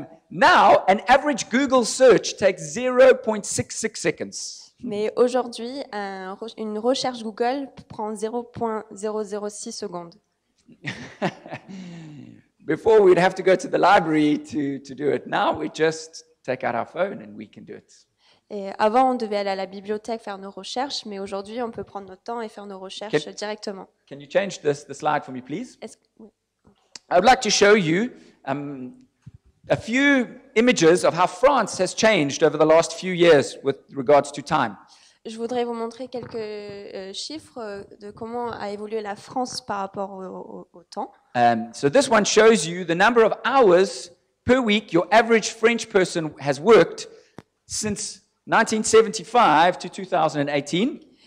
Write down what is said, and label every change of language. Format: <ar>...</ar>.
<en>Now, an average Google search takes 0.66 seconds.</en> <fr>Mais aujourd'hui, une recherche Google prend 0,006 secondes.</fr> <en>Before, we'd have to go to the library to do it. Now, we just take out our phone and we can do it.</en> <fr>Et avant, on devait aller à la bibliothèque faire nos recherches, mais aujourd'hui, on peut prendre notre temps et faire nos recherches directement.</fr> <en>Can you change the slide for me, please?</en> <fr>Oui.</fr> <en>I would like to show you a few images of how France has changed over the last few years with regards to time.</en> <fr>Je voudrais vous montrer quelques chiffres de comment a évolué la France par rapport au temps.</fr> <en>So this one shows you the number of hours per week your average French person has worked since 1975 to 2018.</en>